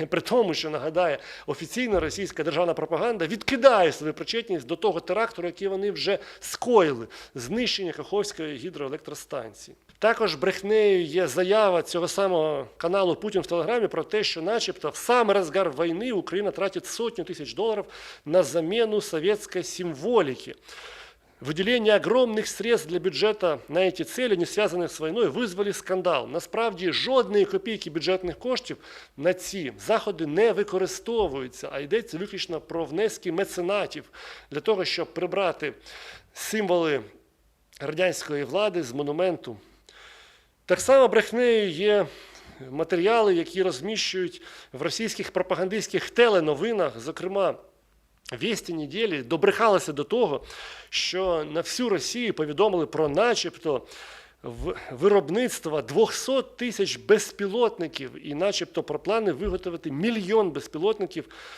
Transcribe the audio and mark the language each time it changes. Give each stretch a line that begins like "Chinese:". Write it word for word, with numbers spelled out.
Ukrainian: При тому, що, нагадаю, офіційна російська державна пропаганда відкидає свою причетність до того теракту, який вони вже скоїли – знищення Каховської гідроелектростанції. Також брехнею є заява цього самого каналу «Путін в Телеграмі» про те, що начебто в сам розгар війни Україна тратить сотню тисяч доларів на заміну совєтської символіки.
Russian: Выделение огромных средств для бюджета на эти цели, не связанные с войной, вызвали скандал.
Ukrainian: Насправді, жодної копійки бюджетних коштів на ці заходи не використовуються, а йдеться виключно про внески меценатів для того, щоб прибрати символи радянської влади з монументу. Так само брехнею є матеріали, які розміщують в російських пропагандистських теленовинах, зокрема, «Вісті неділі» добрехалися до того, що на всю Росію повідомили про начебто виробництво двісті тисяч безпілотників і начебто про плани виготовити мільйон безпілотників